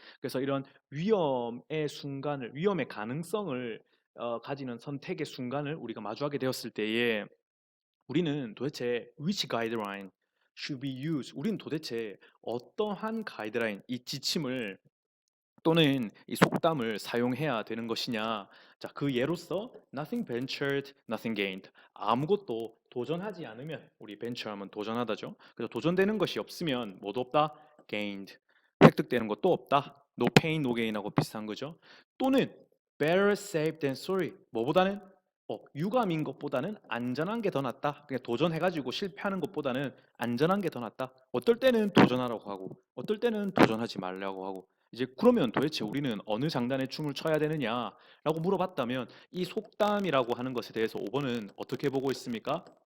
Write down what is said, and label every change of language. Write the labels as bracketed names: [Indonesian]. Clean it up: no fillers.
[Korean] 그래서 이런 위험의 순간을, 위험의 가능성을 가지는 선택의 순간을 우리가 마주하게 되었을 때에 우리는 도대체 [English] which guideline should be used? [Korean] 우리는 도대체 어떠한 가이드라인, 이 지침을 또는 이 속담을 사용해야 되는 것이냐? 자, 그 예로서 [English] nothing ventured, nothing gained. [Korean] 아무것도 도전하지 않으면 우리 venture하면 도전하다죠. 그래서 도전되는 것이 없으면 뭐도 없다? gained. 획득되는 것도 없다. [English] no pain, no gain하고 [Korean] 비슷한 거죠. 또는 [English] better safe than sorry. [Korean] 뭐보다는 유감인 것보다는 안전한 게 더 낫다. 그냥 도전해가지고 실패하는 것보다는 안전한 게 더 낫다. 어떨 때는 도전하라고 하고, 어떨 때는 도전하지 말라고 하고. 이제 그러면 도대체 우리는 어느 장단에 춤을 춰야 되느냐라고 물어봤다면 이 속담이라고 하는 것에 대해서 5번은 어떻게 보고 있습니까?